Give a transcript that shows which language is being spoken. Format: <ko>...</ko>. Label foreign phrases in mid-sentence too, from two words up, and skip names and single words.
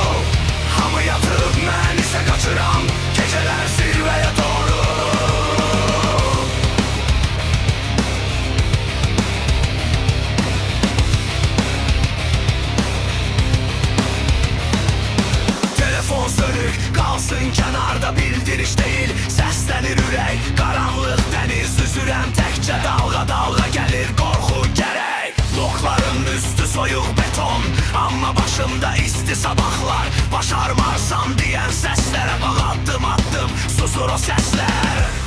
<az>Hamı yatıp mən isə kaçıram, geceler zirveye doğru.</az> <tr>Telefon sönük, kalsın kenarda, bildiriş değil.</tr> <az>Səslənir ürək, qaranlıq dəniz üzürəm təkcə. Dalğa dalğa gəlir qorxu gərək. Lokların üstü soyuq beton, amma başımda isti sabahlar. Başarmarsam deyən səslərə bax, addım addım susur o səslər.</az>